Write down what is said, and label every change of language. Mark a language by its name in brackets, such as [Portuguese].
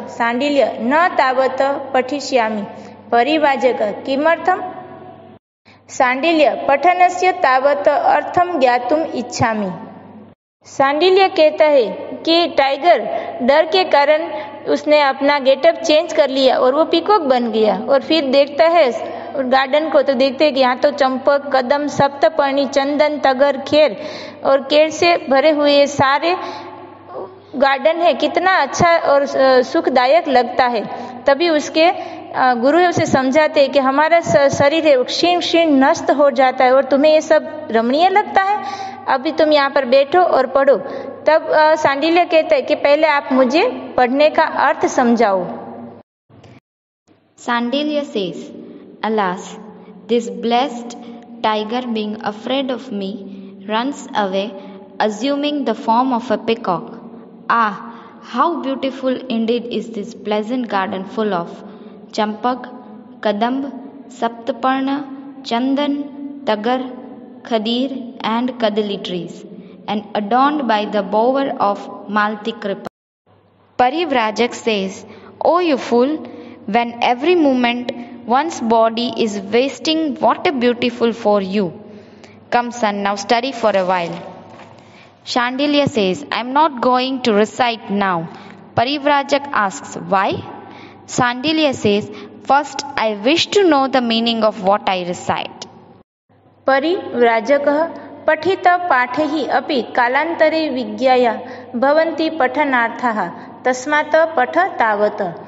[Sanskrit] शाण्डिल्य न तावत् पठिष्यामि। परिवाजक किमर्थम्? शाण्डिल्य पठनस्य तावत् अर्थं ज्ञातुम् इच्छामि। [Hindi] शाण्डिल्य कहता है कि टाइगर डर के कारण उसने अपना गेटअप चेंज कर लिया और वो पीकॉक बन गया। और फिर देखता है गार्डन को तो देखते हैं कि यहाँ तो चंपक कदम सप्तपर्णी चंदन तगर खेर और केर से भरे हुए सारे गार्डन है, कितना अच्छा और सुखदायक लगता है। तभी उसके गुरु उसे समझाते हैं कि हमारा शरीर है क्षीण क्षीण नष्ट हो जाता है और तुम्हें ये सब रमणीय लगता है, अभी तुम यहाँ पर बैठो और पढ़ो। तब शाण्डिल्य कहता है कि पहले आप मुझे पढ़ने का अर्थ समझाओ। [English] Sandilya says, Alas, this blessed tiger being afraid of me runs away, assuming the form of a peacock. Ah, how beautiful indeed is this pleasant garden full of champak, kadamb, saptaparna, chandan, tagar, khadir and kadali trees, and adorned by the bower of Malti Kripa. Parivrajak says, O you fool, when every moment one's body is wasting, what a beautiful for you. Come son, now study for a while. Shandilya says, I am not going to recite now. Parivrajak asks, why? Sandilya says, first I wish to know the meaning of what I recite. [Sanskrit] परिव्राजकः पठित पाठैः अपि कालान्तरे विज्ञाया भवन्ति पठनार्थाः तस्मात् पठ तावत्।